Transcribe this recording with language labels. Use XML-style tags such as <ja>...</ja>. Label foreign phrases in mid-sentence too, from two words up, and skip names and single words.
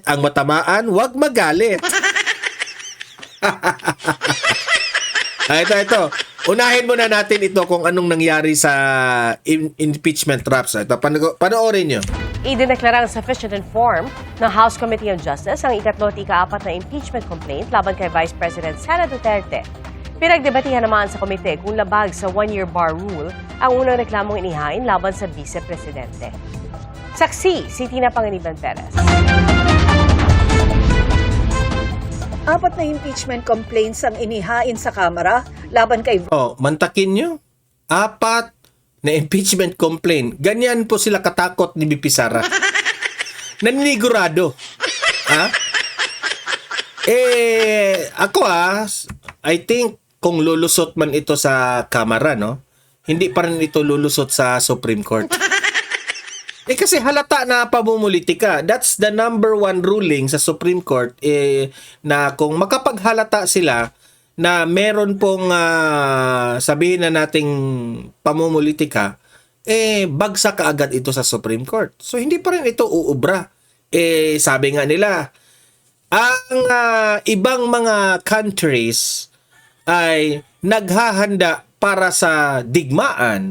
<tl>Ang matamaan, wag magalit. Ito. Unahin muna natin ito kung anong nangyari sa</tl> <en>impeachment traps.</en> <tl>Ito, panoorin nyo. Idineklarang</tl> <en>sufficient inform</en> <tl>ng House Committee on Justice ang ikatlo at ika-apat na impeachment complaint laban kay Vice President Sara Duterte. Pinagdebatihan naman sa komite kung labag sa</tl> <en>one-year bar rule</en> <tl>ang unang reklamong inihain laban sa Vice Presidente. Saksi, si Tina Panganiban Perez. Apat na</tl> <en>impeachment complaints</en> <tl>ang inihain sa Kamara laban kay Mantakin nyo. Apat na</tl> <en>impeachment complaint.</en> <tl>Ganyan po sila katakot ni BP Sara. Naninigurado. Ako</tl> <en>I think</en> <tl>kung lulusot man ito sa Kamara, no? Hindi pa rin ito lulusot sa Supreme Court. Kasi halata na pamumulitika.</tl> <en>That's the number one ruling</en> <tl>sa Supreme Court na kung makapaghalata sila na meron pong sabihin na nating pamumulitika, bagsak kaagad ito sa Supreme Court. So hindi pa rin ito uubra. Sabi nga nila, ang ibang mga countries ay naghahanda para sa digmaan.</tl>